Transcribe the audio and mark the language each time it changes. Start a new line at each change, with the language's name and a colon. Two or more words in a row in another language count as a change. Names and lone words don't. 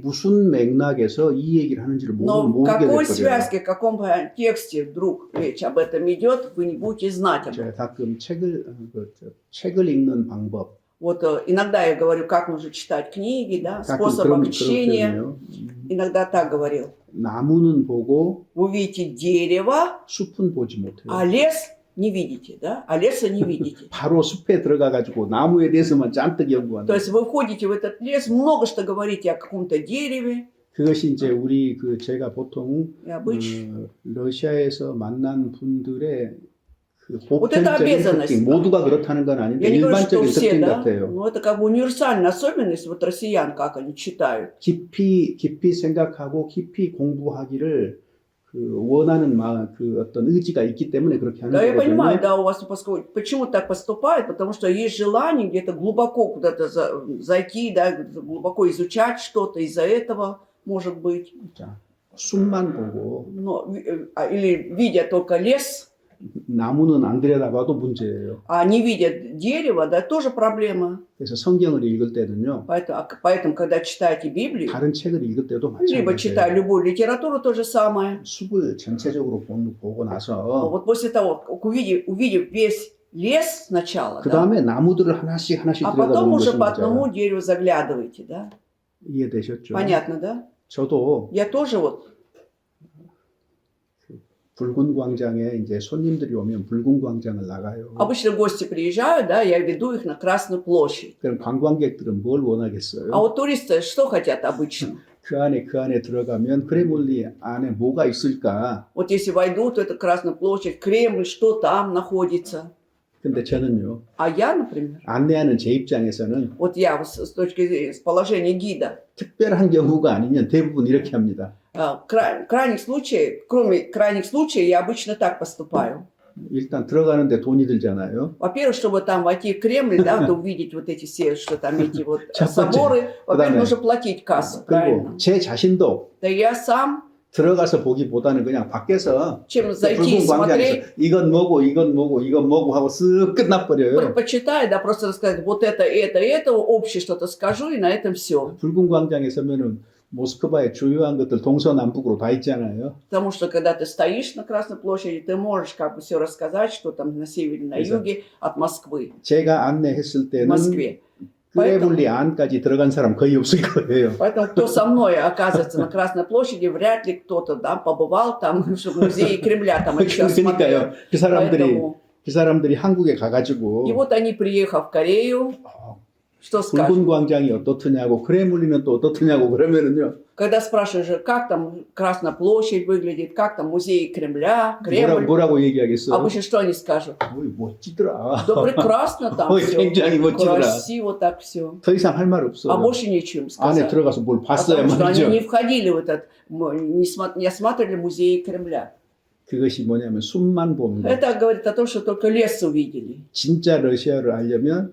Korean: 무슨 맥락에서 이 얘기를 하는지를
Russian: но в
Korean: 모르게 될
Russian: какой
Korean: 거예요.
Russian: связке, в каком тексте вдруг речь об этом идет, вы не будете знать об этом.
Korean: 제가 가끔 책을 읽는 방법,
Russian: Вот иногда я говорю, как нужно читать книги, да,
Korean: 가끔
Russian: способом чтения.
Korean: 표현해요.
Russian: Иногда так говорил.
Korean: 나무는 보고
Russian: Вы видите дерево,
Korean: 숲은 보지 못해요.
Russian: а лес не видите, да? А леса не видите.
Korean: 바로 숲에 들어가 가지고 나무에 대해서만 잔뜩
Russian: То
Korean: 연구하는.
Russian: есть вы входите в этот лес, много что говорите о каком-то дереве.
Korean: 그것이 이제 우리 제가 보통
Russian: И обычно.
Korean: 러시아에서 만난 분들의 그
Russian: Вот это
Korean: 보편적인
Russian: обязанность.
Korean: 특징, 모두가 그렇다는 건 아닌데
Russian: Я не говорю, что
Korean: 일반적인
Russian: все,
Korean: 특징
Russian: да?
Korean: 같아요.
Russian: Но это как бы универсальная особенность вот россиян, как они читают.
Korean: 깊이 생각하고 깊이 공부하기를 원하는 어떤 의지가 있기 때문에 그렇게 하는
Russian: Да, я понимаю,
Korean: 거거든요.
Russian: да, у вас почему так поступает, потому что есть желание где-то глубоко куда-то зайти, да, глубоко изучать что-то из-за этого, может быть.
Korean: 자, 숲만 보고
Russian: Но, или видя только лес,
Korean: 나무는 안 들여다봐도 문제예요.
Russian: а не видя дерево, да, тоже проблема.
Korean: 그래서 성경을 읽을 때는요.
Russian: Поэтому, когда читаете Библию,
Korean: 다른 책을 읽을 때도
Russian: либо читая
Korean: 마찬가지예요.
Russian: любую литературу, то же самое.
Korean: 숲을 전체적으로 보고 나서
Russian: Вот после того, увидев весь лес сначала,
Korean: 그
Russian: да,
Korean: 다음에 나무들을 하나씩
Russian: а потом
Korean: 들여다보는
Russian: уже
Korean: 것이
Russian: по
Korean: 문제예요.
Russian: одному дереву заглядываете, да?
Korean: 이해되셨죠?
Russian: Понятно, да?
Korean: 저도
Russian: Я тоже вот,
Korean: 붉은 광장에 이제 손님들이 오면 붉은 광장을 나가요.
Russian: обычно гости приезжают, да, я веду их на Красную площадь.
Korean: 그럼 관광객들은 뭘 원하겠어요?
Russian: А вот туристы что хотят обычно?
Korean: 그 안에 들어가면 크레물리 안에 뭐가 있을까?
Russian: Вот если войдут в эту Красную площадь, Кремль, что там находится?
Korean: 근데 저는요.
Russian: А я, например,
Korean: 안내하는 제 입장에서는
Russian: вот я с точки зрения, с положения гида,
Korean: 특별한 경우가 아니면 대부분 이렇게 합니다.
Russian: крайних случаев, кроме крайних случаев, я обычно так поступаю.
Korean: 일단 들어가는데 돈이 들잖아요.
Russian: Во-первых, чтобы там войти в Кремль, да, то увидеть вот эти все, что там эти вот
Korean: 첫 번째.
Russian: соборы, во-первых,
Korean: 그다음에
Russian: нужно платить кассу,
Korean: 그리고
Russian: правильно?
Korean: 제 자신도
Russian: Да я сам,
Korean: 들어가서 보기보다는 그냥 밖에서
Russian: чем зайти и
Korean: 붉은
Russian: смотреть,
Korean: 광장에서 이건 뭐고 하고 쓱 끝나버려요.
Russian: почитать, да, просто рассказать, вот это, общее что-то скажу, и на этом все.
Korean: 붉은 광장에 서면은 모스크바의 주요한 것들 동서남북으로 다 있잖아요.
Russian: Потому что, когда ты стоишь на Красной площади, ты можешь как бы все рассказать, что там на севере, на
Korean: 그래서
Russian: юге от Москвы,
Korean: 제가 안내했을
Russian: в
Korean: 때는
Russian: Москве.
Korean: 크레물리 안까지 들어간 사람 거의 없을 거예요.
Russian: Поэтому кто со мной оказывается на Красной площади, вряд ли кто-то да, побывал там, чтобы музей Кремля там еще смотрел.
Korean: 그러니까요. 그 사람들이
Russian: Поэтому...
Korean: 그 사람들이 한국에 가가지고
Russian: И вот они, приехав в Корею, что
Korean: 붉은
Russian: скажут?
Korean: 광장이 어떻느냐고 크레물리는 또 어떻느냐고 그러면은요.
Russian: Когда спрашиваешь, как там Красная площадь выглядит, как там музей Кремля, Кремль,
Korean: 뭐라고 얘기하겠어?
Russian: обычно что они скажут?
Korean: 어이, 멋지더라.
Russian: Да прекрасно там Ой, все,
Korean: 굉장히 멋지더라.
Russian: красиво так все.
Korean: 더 이상 할 말
Russian: А
Korean: 없어요.
Russian: больше нечего им
Korean: 안에
Russian: сказать.
Korean: 들어가서 뭘 봤어야
Russian: Потому что
Korean: 말이죠.
Russian: они не входили в этот, не осматривали музей Кремля.
Korean: 그것이 뭐냐면 숨만 보는 거.
Russian: Это говорит о том, что только лес увидели.
Korean: 진짜 러시아를 알려면